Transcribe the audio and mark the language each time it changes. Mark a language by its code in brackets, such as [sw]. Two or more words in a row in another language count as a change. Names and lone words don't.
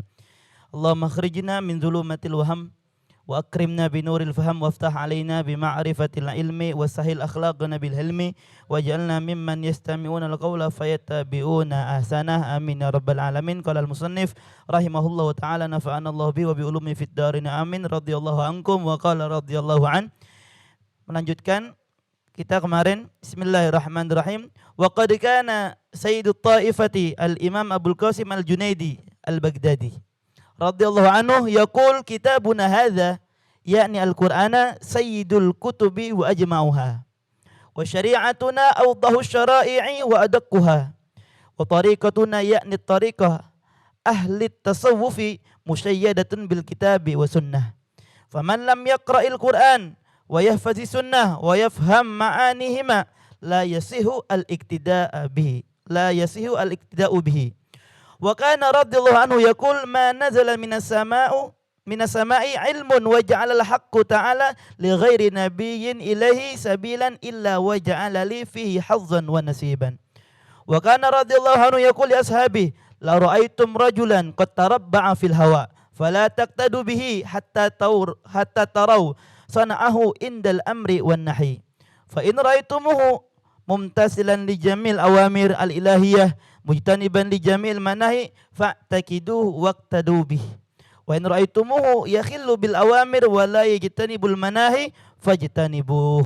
[ar] اللهم اخرجنا من ظلمات الوهم وأكرمنا بنور الفهم وافتح علينا بمعرفة العلم وسهل أخلاقنا بالهلم واجعلنا ممن يستمعون القول فيتبعون أحسنه آمين يا رب العالمين. قال المصنف رحمه الله تعالى نفعنا الله به وبعلومه في الدارين آمين رضي الله عنكم وقال رضي الله عنه. [id] Melanjutkan kita kemarin Bismillahirrahmanirrahim. [ar] وقد كان سيد الطائفة الإمام أبو القاسم الجنيد البغدادي رضي الله عنه يقول كتابنا هذا يعني القرآن سيد الكتب وأجمعها وشريعتنا أوضح الشرائع وأدقها وطريقتنا يعني طريقة أهل التصوف مشيدة بالكتاب والسنة فمن لم يقرأ القرآن ويحفظ السنة ويفهم معانيهما لا يصح الاقتداء به. وكان رضي الله عنه يقول ما نزل من السماء علم وجعل الحق تعالى لغير نبي إليه سبيلا إلا وجعل لي فيه حظا ونصيبا. وكان رضي الله عنه يقول لأصحابي لا رأيتم رجلا قد تربع في الهواء فلا تقتدوا به حتى تروا صنيعه عند الأمر والنهي فإن رأيتموه ممتثلا لجميع الأوامر الإلهية مجتنبا لجميع المناهي فاعتقدوه واقتدوا به وإن رأيتموه يخل بالأوامر ولا يجتنب المناهي فاجتنبوه.